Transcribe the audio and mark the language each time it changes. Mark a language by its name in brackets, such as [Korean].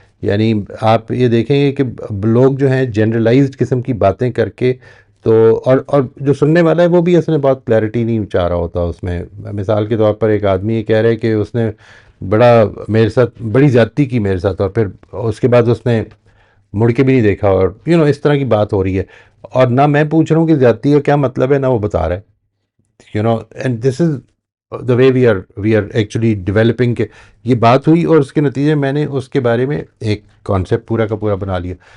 [Urdu] یعنی آپ یہ دیکھیں گے کہ لوگ جو ہیں جنرلائزڈ قسم کی باتیں کر کے تو اور جو سننے والا ہے وہ بھی اصل میں بہت کلیئرٹی نہیں چاہ رہا ہوتا اس میں. مثال کے طور پر ایک آدمی یہ کہہ رہے کہ اس نے میرے ساتھ بڑی زیادتی کی میرے ساتھ، اور پھر اس کے بعد اس نے مڑ کے بھی نہیں دیکھا، اور اس طرح کی بات ہو رہی ہے، اور نہ میں پوچھ رہا ہوں کہ زیادتی کا کیا مطلب ہے، نہ وہ بتا رہا ہے. [English] And this is the way we are actually developing. [Urdu] کہ یہ بات ہوئی اور اس کے نتیجے میں نے اس کے بارے میں ایک کانسیپٹ پورا کا پورا بنا لیا.